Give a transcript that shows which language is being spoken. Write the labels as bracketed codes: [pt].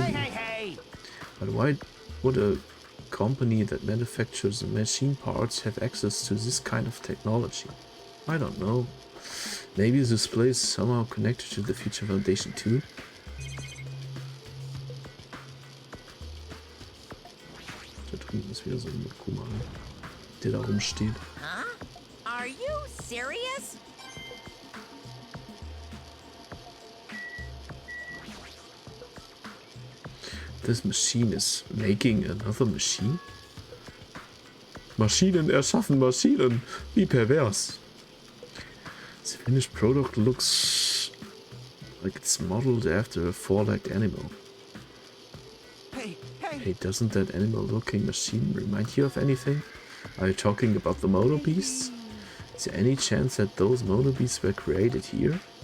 [en] Hey! But why would a company that manufactures machine parts have access to this kind of technology? I don't know. Maybe this place is somehow connected to the Future Foundation too? [de] Da drüben ist wieder so ein Kuma, der da rumsteht. [en] Huh? Are you serious? This machine is making another machine? [de] Maschinen erschaffen Maschinen. Wie pervers. [en] The finished product looks like it's modeled after a four-legged animal. Hey, doesn't that animal-looking machine remind you of anything? Are you talking about the motor beasts? Is there any chance that those motor beasts were created here?